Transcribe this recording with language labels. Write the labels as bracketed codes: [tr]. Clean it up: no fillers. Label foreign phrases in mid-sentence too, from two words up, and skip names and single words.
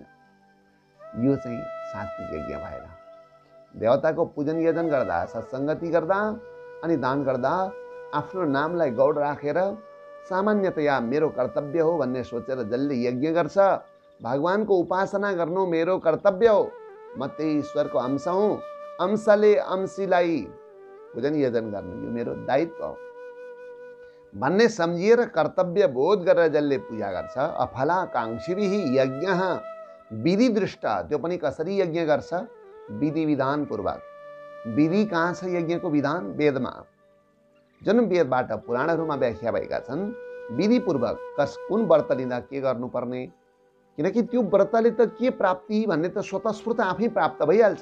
[ne] यो चाहिँ सात्विक यज्ञ भएर देवताको पूजन यजन गर्दा, सत्सङ्गति गर्दा अनि दान गर्दा आफ्नो नामलाई गौड राखेर सामान्यतया मेरो कर्तव्य हो भन्ने सोचेर जसले यज्ञ गर्छ, भगवानको उपासना गर्नु मेरो कर्तव्य हो, म त्यही ईश्वरको अंश हुँ, अंशले अंशीलाई पूजन यजन गर्नु यो मेरो दायित्व हो भन्ने सम्झिएर कर्तव्य बोध गरेर जसले पूजा गर्छ, [sa] अफलाकाङ्क्षिभिः यज्ञः विधि दृष्ट, [ne] त्यो पनि कसरी यज्ञ गर्छ? विधि विधान पूर्वक। विधि कहाँ छ यज्ञको विधान? वेदमा। जुन वेदबाट पुराणहरूमा व्याख्या भएका छन्, विधिपूर्वक कुन व्रत लिँदा के गर्नुपर्ने, किनकि त्यो व्रतले त के प्राप्ति भन्ने त स्वतस्फूर्त आफै प्राप्त भइहाल्छ।